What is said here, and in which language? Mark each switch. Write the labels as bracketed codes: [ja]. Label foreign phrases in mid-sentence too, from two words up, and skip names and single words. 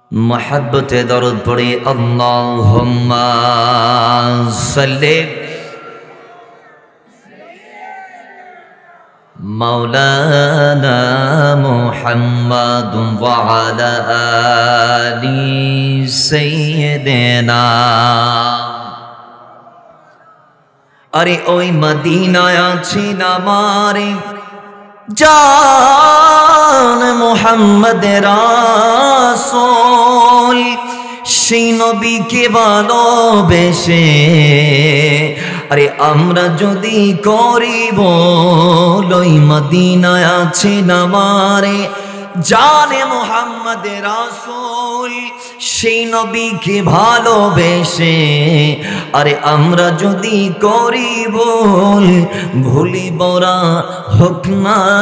[ur] محبت درود پڑے [ar] اللہم صلی مولانا محمد وعلى آل سیدنا [bn] ارے ওই মদিনায় আছেন আমার জান মুহাম্মদ রাসূল সেই নবীকে ভালোবেসে আরে আমরা যদি করিব ওই মদিনায় আছেন আমার জানে মুহাম্মদ রাসূল সেই নবীকে ভালোবেসে আরে আমরা যদি করিব ভুলিব না হোক না